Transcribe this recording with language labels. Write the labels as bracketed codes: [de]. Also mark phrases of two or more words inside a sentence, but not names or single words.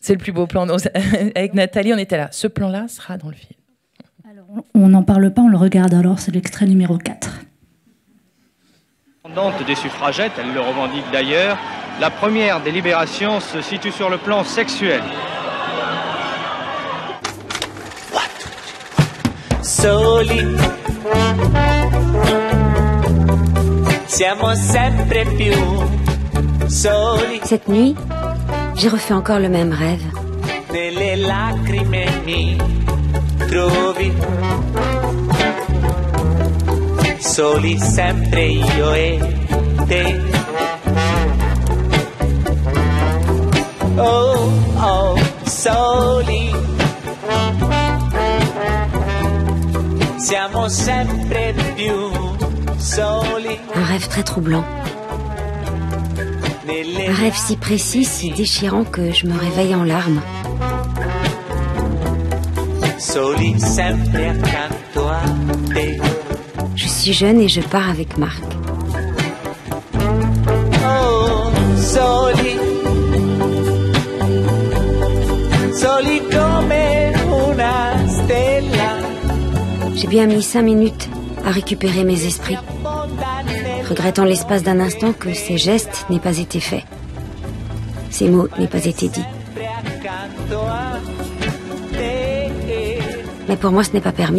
[fr] C'est le plus beau plan. Avec Nathalie, on était là. Ce plan-là sera dans le film. Alors, on n'en parle pas, on le regarde alors. C'est l'extrait numéro 4. Des suffragettes, elle le revendique d'ailleurs. La première des libérations se situe sur le plan sexuel. [it] Soli, siamo sempre più soli. [fr] Cette nuit, j'ai refait encore le même rêve. [it] Nelle lacrime mi trovi. Soli sempre io e te. Oh, oh, soli. Siamo sempre più soli. [fr] Un rêve très troublant. Un rêve si précis, si déchirant que je me réveille en larmes. [it] Soli sempre accanto a te. [fr] Je suis jeune et je pars avec Marc. [it] Oh, soli. Soli come una stella. [fr] J'ai bien mis 5 minutes à récupérer mes esprits, regrettant l'espace d'un instant que ces gestes n'aient pas été faits, ces mots n'aient pas été dits. Mais pour moi, ce n'est pas permis.